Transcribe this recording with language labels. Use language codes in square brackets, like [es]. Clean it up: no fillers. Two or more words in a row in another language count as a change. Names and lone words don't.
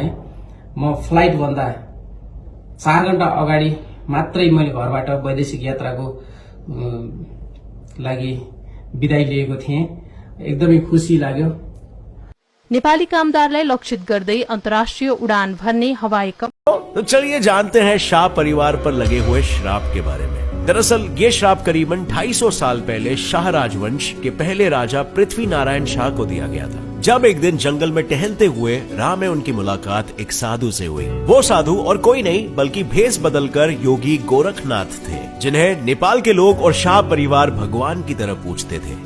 [ne] म फ्लाइट भन्दा 4 घण्टा अगाडि मात्रै मैले घरबाट वैदेशिक यात्राको लागि बिदाई लिएको थिएँ। एकदमै खुसी लाग्यो। नेपाली कामदारलाई लक्षित गर्दै अन्तर्राष्ट्रिय उडान भर्ने हवाई [hi] तो चलिए जानते हैं शाह परिवार पर लगे हुए श्राप के बारे में। दरअसल ये श्राप करीबन 250 साल पहले शाह राजवंश के पहले राजा पृथ्वी नारायण शाह को दिया गया था। जब एक दिन जंगल में टहलते हुए राह में उनकी मुलाकात एक साधु से हुई। वो साधु और कोई नहीं बल्कि भेष बदलकर योगी गोरखनाथ थे, जिन्हें नेपाल के लोग और शाह परिवार भगवान की तरह पूजते थे।